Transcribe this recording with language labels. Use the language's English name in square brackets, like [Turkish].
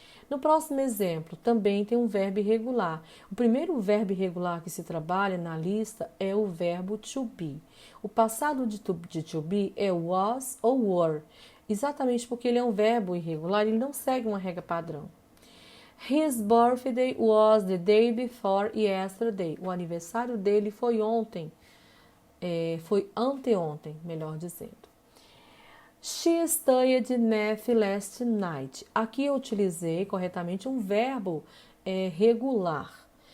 [Portuguese] No próximo exemplo, também tem um verbo irregular. O primeiro verbo irregular que se trabalha na lista é o verbo to be. O passado de to be é was ou were, exatamente porque ele é um verbo irregular, ele não segue uma regra padrão. [English] His birthday was the day before yesterday. [Portuguese] O aniversário dele foi ontem, foi anteontem, melhor dizendo. [English] She studied math last night. [Portuguese] Aqui eu utilizei corretamente um verbo regular.